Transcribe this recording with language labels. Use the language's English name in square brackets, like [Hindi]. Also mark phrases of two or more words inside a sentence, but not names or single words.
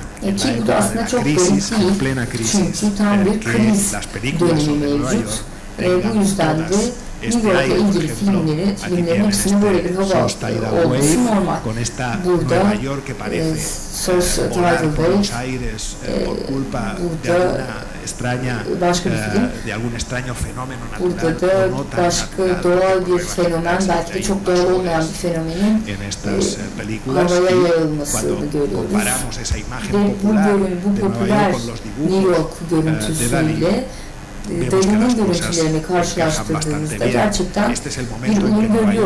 [Spanish] En la época de la crisis, en plena crisis, que las películas sobre Nueva York tengan todas este aire, por ejemplo, aquí tienen South Tidal Wave, con esta Nueva York que parece volar por los aires por culpa de alguna extraña, de algún extraño fenómeno natural o no tan natural, [Turkish] doğal bir fenomen, belki de çok doğal olmayan bir fenomenin havaya yayılmasını görüyoruz. Ve bu popüler New York görüntüsüyle Dali'nin görüntülerini karşılaştırdığımızda gerçekten bir uyum görüyoruz.